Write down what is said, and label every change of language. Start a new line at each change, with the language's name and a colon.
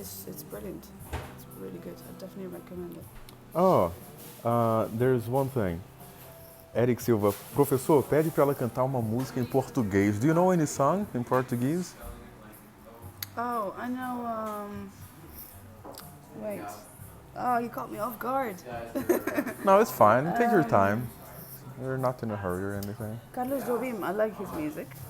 English: It's brilliant. It's really good. I definitely recommend it. Oh, there's one thing.
Portuguese: Eric Silva, professor, pede para ela cantar uma música em português.
English: Do you know any song in Portuguese? Oh, I know. Wait. Oh, you caught me off guard. No, it's fine. Take your time. You're not in a hurry or anything. Carlos Jobim, I like his music.